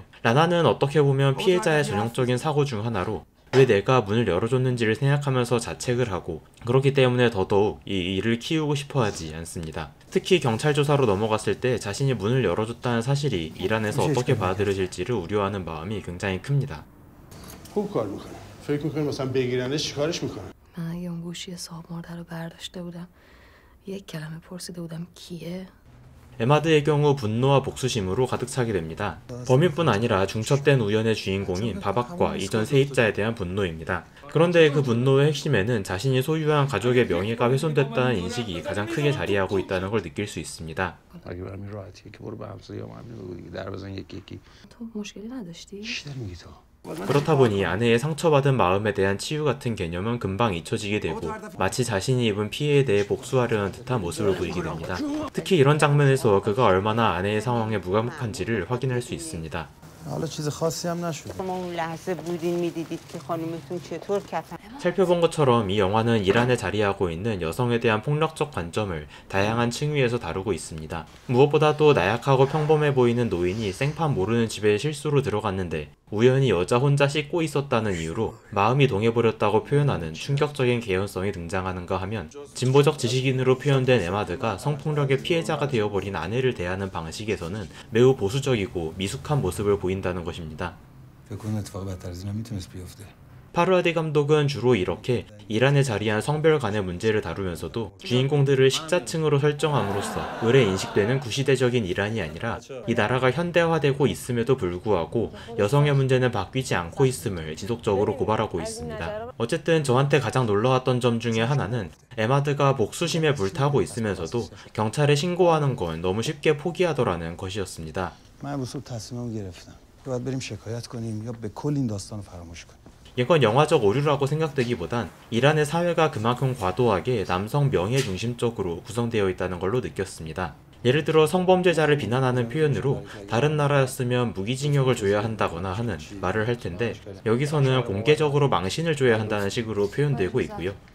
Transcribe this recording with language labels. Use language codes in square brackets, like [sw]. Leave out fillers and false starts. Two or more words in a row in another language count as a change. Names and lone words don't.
[ko] 라나는 어떻게 보면 피해자의 전형적인 사고 중 하나로 왜 내가 문을 열어줬는지를 생각하면서 자책을 하고 그렇기 때문에 더더욱 이 일을 키우고 싶어 하지 않습니다. 특히 경찰 조사로 넘어갔을 때 자신이 문을 열어줬다는 사실이 일 안에서 어떻게 받아들여질지를 우려하는 마음이 굉장히 큽니다. [fa] خوب کار میکنه. فکر میکنه مثلا بگیرنش چیکارش میکنه. من اگه اون گوشی صاحب مرده رو برداشته بودم یک کلمه پرسیده بودم کیه؟ [ko] 에마드의 경우 분노와 복수심으로 가득 차게 됩니다. 범인뿐 아니라 중첩된 우연의 주인공인 바박과 이전 세입자에 대한 분노입니다. 그런데 그 분노의 핵심에는 자신이 소유한 가족의 명예가 훼손됐다는 인식이 가장 크게 자리하고 있다는 걸 느낄 수 있습니다. [fa] تو مشکلی نداشتی؟ [ko] 그렇다 보니 아내의 상처받은 마음에 대한 치유 같은 개념은 금방 잊혀지게 되고 마치 자신이 입은 피해에 대해 복수하려는 듯한 모습을 보이게 됩니다. 특히 이런 장면에서 그가 얼마나 아내의 상황에 무감각한지를 확인할 수 있습니다. [fa] حالا چیز خاصی هم نشد. اون لحظه بودین میدیدید که خانومتون چطور کفن [ko] 살펴본 것처럼 이 영화는 일 안에 자리하고 있는 여성에 대한 폭력적 관점을 다양한 층위에서 다루고 있습니다. 무엇보다도 나약하고 평범해 보이는 노인이 생판 모르는 집에 실수로 들어갔는데 우연히 여자 혼자 씻고 있었다는 이유로 마음이 동해버렸다고 표현하는 충격적인 개연성이 등장하는가 하면 진보적 지식인으로 표현된 에마드가 성폭력의 피해자가 되어버린 아내를 대하는 방식에서는 매우 보수적이고 미숙한 모습을 보인다는 것입니다. [fa] فکر کنم اتفاق بدتر از اینا میتونست بیفته. [ko] 파르아디 감독은 주로 이렇게 일 안에 자리한 성별 간의 문제를 다루면서도 주인공들을 식자층으로 설정함으로써 을에 인식되는 구시대적인 이란이 아니라 이 나라가 현대화되고 있음에도 불구하고 여성의 문제는 바뀌지 않고 있음을 지속적으로 고발하고 있습니다. 어쨌든 저한테 가장 놀라웠던 점 중에 하나는 에마드가 복수심에 불타고 있으면서도 경찰에 신고하는 건 너무 쉽게 포기하더라는 것이었습니다. [fa] من امروز صبح تصمیمم گرفتم. باید بریم شکایت کنیم یا به کل این داستان رو فراموش کنیم. [ko] 이건 영화적 오류라고 생각되기보단 이란의 사회가 그만큼 과도하게 남성 명예 중심적으로 구성되어 있다는 걸로 느꼈습니다. 예를 들어 성범죄자를 비난하는 표현으로 다른 나라였으면 무기징역을 줘야 한다거나 하는 말을 할 텐데 여기서는 공개적으로 망신을 줘야 한다는 식으로 표현되고 있고요.